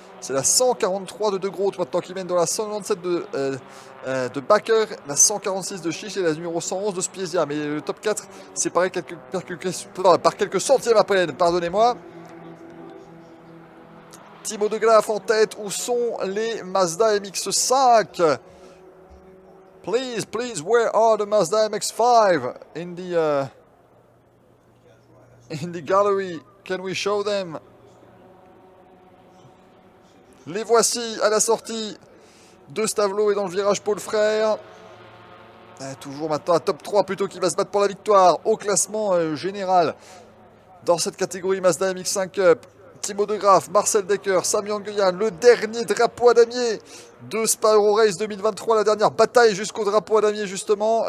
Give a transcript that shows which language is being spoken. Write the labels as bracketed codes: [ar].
[fr] C'est la 143 de De Groot maintenant qui mène dans la 197 de Bakker, la 146 de Chiche et la numéro 111 de Spiesia. Mais le top 4 séparé par quelques centièmes à peine, pardonnez-moi. Timo de Graaf en tête, où sont les Mazda MX-5? [en] Please, please, where are the Mazda MX-5 in the gallery? Can we show them? [fr] Les voici à la sortie de Stavelot et dans le virage Paul Frère. Toujours maintenant à top 3 plutôt qui va se battre pour la victoire au classement général. Dans cette catégorie Mazda MX-5 Cup, Thibaut de Graaf, Marcel Dekker, Sami Anguyan, le dernier drapeau à damier de Spa Euro Race 2023, la dernière bataille jusqu'au drapeau à damier justement.